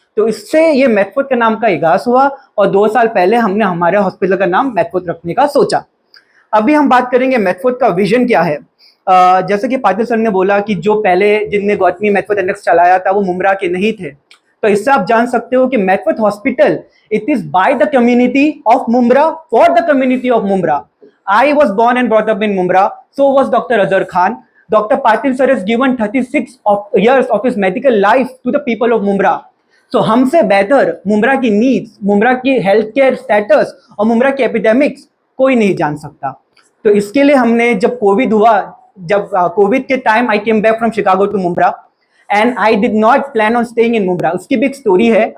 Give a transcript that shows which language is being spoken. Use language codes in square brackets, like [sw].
[hi] तो इससे ये मेटफोर्ड के नाम का आगाज हुआ और 2 साल पहले हमने हमारे हॉस्पिटल का नाम मेटफोर्ड रखने का सोचा। अभी हम बात करेंगे मेटफोर्ड का विजन क्या है। जैसे कि पाटिल सर ने बोला कि जो पहले जिनने गौतमी मेटफोर्ड एनेक्स चलाया था वो मुंब्रा के नहीं थे। तो इससे आप जान सकते हो कि मेटफोर्ड hospital [en] It is by the community of Mumbra for the community of Mumbra. I was born and brought up in Mumra, so was Dr. Azhar Khan. Dr. Patil sir has given 36 years of his medical life to the people of Mumra. [hi] So हमसे बेहतर मुंब्रा की needs, Mumbra की health care status और मुंब्रा की epidemics कोई नहीं जान सकता। तो इसके लिए हमने जब कोविड हुआ, जब कोविड के time [en] I came back from Chicago to Mumbra and I did not plan on staying in Mumbra. [hi] उसकी भी एक स्टोरी है।